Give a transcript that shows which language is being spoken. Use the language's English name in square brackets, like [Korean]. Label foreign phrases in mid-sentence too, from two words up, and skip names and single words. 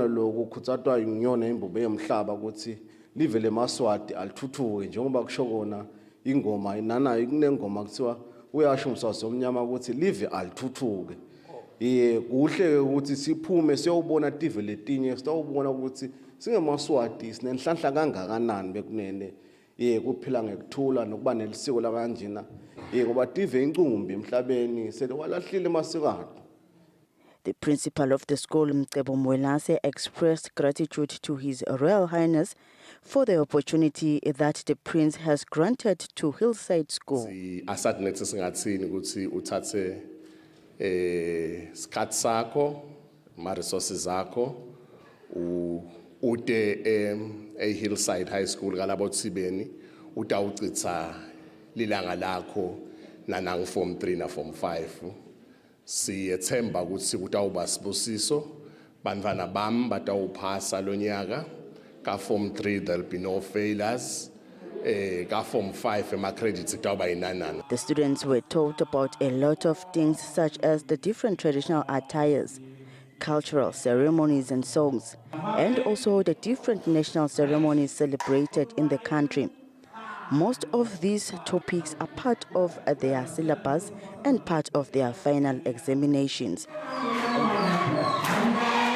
[Swati] lokhu kuthathwa inyona imbube yomhlaba ukuthi live lemaswati alithuthuke njengoba kusho kona ingoma inana kunengoma kuthiwa uyasho umswazi omnyama ukuthi live alithuthuke kuhle ukuthi siphume siyobona TV letinye sitawubona ukuthi singemaswati sinenhlanhla kangakanani bekunene kuphila ngekuthula nokuba nelisiko la kanjena ngoba tive incumbi emhlabeni selewalahlile masikade. [English] The principal of the school, Mcebo Mwelase, expressed gratitude to His Royal Highness for the opportunity that the prince has granted to Hillside School. [Swati] Asat nethi singathini ukuthi uthathe isikhathi sakho ma resources zakho ude Hillside High School kalabo Tsibeni utawucitsa lilanga lakho nanang Form 3 na Form 5 siyethemba ukuthi kutawuba sibusiso bantwana bami batawuphasa lonyaka ka Form 3 [English] there'll be no failures [Swati] ka Form 5 ema credits kutawuba inanana. [English] The students were taught about a lot of things such as the different traditional attires, cultural ceremonies and songs, and also the different national ceremonies celebrated in the country. Most of these topics are part of their syllabus and part of their final examinations.